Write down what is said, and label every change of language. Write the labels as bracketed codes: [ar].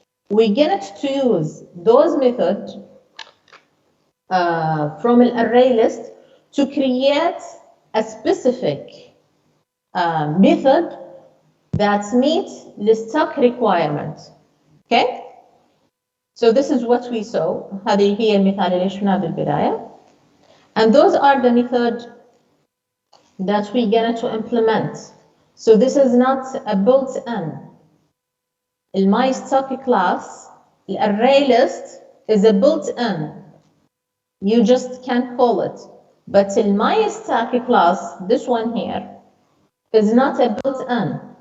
[en] We get to use those methods from an array list to create a specific method that meets the stock requirement. Okay? So this is what we saw. [ar] هذه هي المثال اللي شفناه بالبداية. [en] And those are the methods that we're going to implement. So this is not a built-in. In my stock class, the array list is a built-in. You just can't call it. But in my stock class, this one here is not a built-in.